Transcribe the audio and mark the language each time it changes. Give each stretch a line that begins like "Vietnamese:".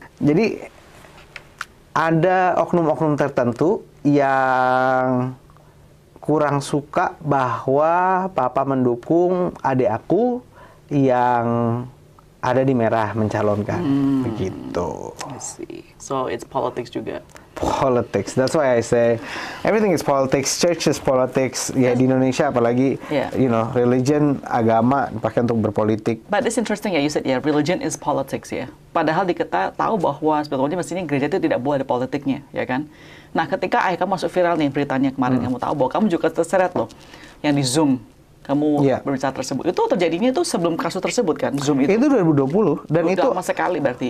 Indonesian: Jadi ada oknum-oknum tertentu yang kurang suka bahwa papa mendukung adik aku yang ada di merah mencalonkan. Begitu.
English: I see. So it's politics
Indonesian: juga.
English: Politics. That's why I say everything is politics. Church is politics.
Indonesian: Ya di Indonesia apalagi,
English: you know, religion,
Indonesian: agama dipakai untuk berpolitik.
English: But it's interesting ya, you said religion is politics ya.
Indonesian: Padahal kita tahu bahwa sebetulnya mestinya gereja itu tidak boleh ada politiknya, ya kan? Nah, ketika ayah kamu masuk viral nih beritanya kemarin, kamu tahu bahwa kamu juga terseret loh, yang di Zoom. Kamu berbicara tersebut. Itu terjadinya itu sebelum kasus tersebut kan, Zoom itu? Itu 2020 dan udah itu lama sekali berarti.